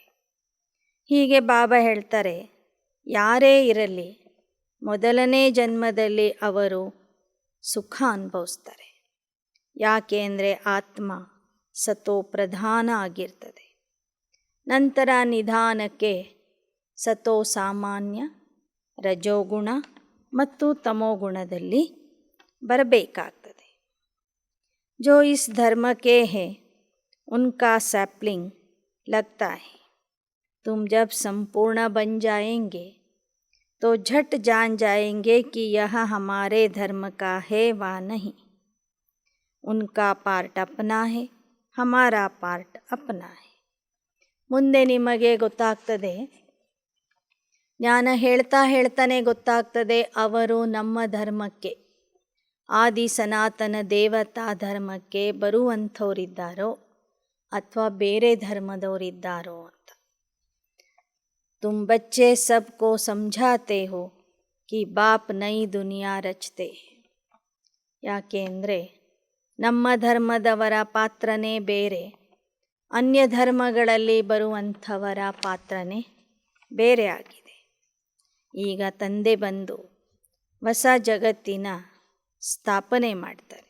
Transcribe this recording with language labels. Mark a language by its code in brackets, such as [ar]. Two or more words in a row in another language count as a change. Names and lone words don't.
[kn] ಹೀಗೆ ಬಾಬಾ ಹೇಳ್ತಾರೆ, ಯಾರೇ ಇರಲಿ ಮೊದಲನೇ ಜನ್ಮದಲ್ಲಿ ಅವರು ಸುಖ ಅನುಭವಿಸ್ತಾರೆ. ಯಾಕೆ ಅಂದರೆ ಆತ್ಮ ಸತೋ ಪ್ರಧಾನ ಆಗಿರ್ತದೆ. ನಂತರ ನಿಧಾನಕ್ಕೆ ಸತೋ ಸಾಮಾನ್ಯ, ರಜೋಗುಣ ಮತ್ತು ತಮೋಗುಣದಲ್ಲಿ ಬರಬೇಕಾಗ್ತದೆ. [hi] जो इस धर्म के हैं उनका सैपलिंग लगता है. तुम जब संपूर्ण बन जाएंगे तो झट जान जाएंगे कि यह हमारे धर्म का है वा नहीं. उनका पार्ट अपना है, हमारा पार्ट अपना है. [kn] ಮುಂದೆ ನಿಮಗೆ ಗೊತ್ತಾಗ್ತದೆ, ಜ್ಞಾನ ಹೇಳ್ತಾನೆ ಗೊತ್ತಾಗ್ತದೆ ಅವರು ನಮ್ಮ ಧರ್ಮಕ್ಕೆ, ಆದಿ ಸನಾತನ ದೇವತಾ ಧರ್ಮಕ್ಕೆ ಬರುವಂಥವರಿದ್ದಾರೋ ಅಥವಾ ಬೇರೆ ಧರ್ಮದವರಿದ್ದಾರೋ ಅಂತ. [hi] तुम बच्चे सबको ಸಮझाते हो कि बाप नई दुनिया रचते. [kn] ಯಾಕೆ ಅಂದರೆ ನಮ್ಮ ಧರ್ಮದವರ ಪಾತ್ರನೇ ಬೇರೆ, ಅನ್ಯ ಧರ್ಮಗಳಲ್ಲಿ ಬರುವಂಥವರ ಪಾತ್ರನೇ ಬೇರೆ ಆಗಿದೆ. ಈಗ ತಂದೆ ಬಂದು ಹೊಸ ಜಗತ್ತಿನ ಸ್ಥಾಪನೆ ಮಾಡ್ತಾರೆ.